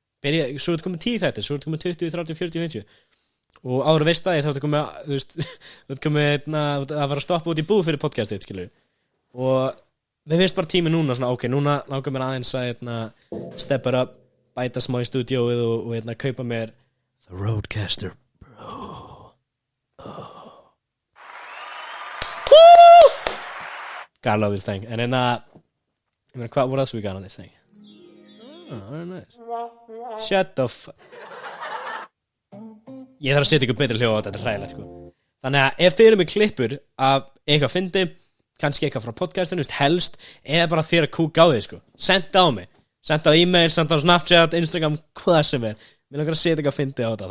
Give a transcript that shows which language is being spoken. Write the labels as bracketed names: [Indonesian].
[Icelandic] Byrja, svo er þetta komið 10 þættir, svo er þetta komið 20, 30, 40, 50 og áður veist það, þá er þetta komið, þú veist, þú ert komið að vera að stoppa út í búð fyrir podcastið, skilur, og við finnst bara tími núna, svona, ok, núna langar mér aðeins að [English] step it up, [Icelandic] bæta smá í stúdíóið og kaupa mér The Rodecaster Pro. [English] God, I love this thing. And what else we got on this thing? Oh, very nice. Shut the [Icelandic] Ég þarf að setja ykkur betri hljóð á þetta er hræðilegt, sko. Þannig að ef þið eru með klippur af eitthvað fyndi, kannski eitthvað frá podcastinu, helst, eða bara þér að kúka á þig, sko. Senda á mig. Senda á e-mail, senda á Snapchat, Instagram, hvað sem er. Mér langar að setja eitthvað fyndi á þetta.